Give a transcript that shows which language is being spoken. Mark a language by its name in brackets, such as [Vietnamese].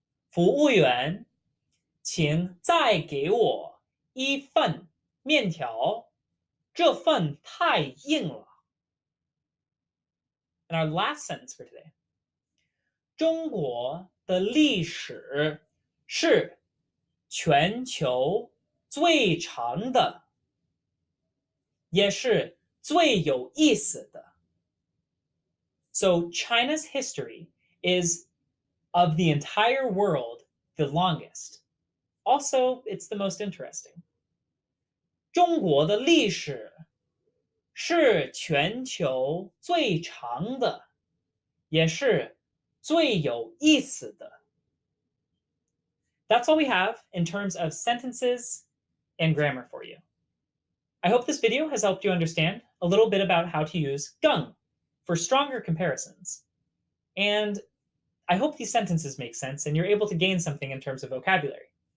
[Chinese] 服务员，请再给我一份面条，这份太硬了。 [English] And our last sentence for today. [Chinese] 中国的历史是全球最长的，也是最有意思的。 [English] So China's history is of the entire world the longest. Also, it's the most interesting. [Chinese] 中国的历史是全球最长的，也是最有意思的。 [English] That's all we have in terms of sentences and grammar for you. I hope this video has helped you understand a little bit about how to use 更 for stronger comparisons. And I hope these sentences make sense and you're able to gain something in terms of vocabulary.